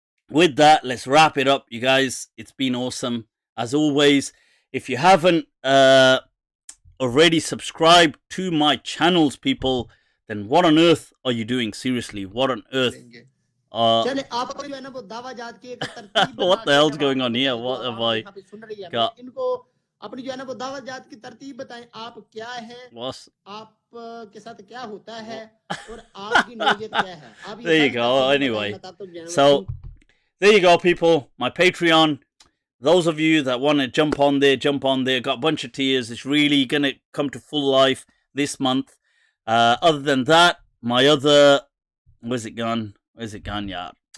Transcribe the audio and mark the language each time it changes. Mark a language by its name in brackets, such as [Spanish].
[English] with that, let's wrap it up, you guys. It's been awesome. As always, if you haven't already subscribed to my channels, people, then what on earth are you doing? Seriously, what on earth? What the hell's going on here? What have I got? [Hindi] अपनी जो है ना वो दावत जात की तरतीब बताएं, आप क्या है, आप के साथ क्या होता है और आपकी नौयत क्या है. [English] There you go. Anyway, so there you go, people. My Patreon. Those of you that want to jump on there. Got a bunch of tiers. It's really gonna come to full life this month. Other than that, my other, where's it gone? Yeah.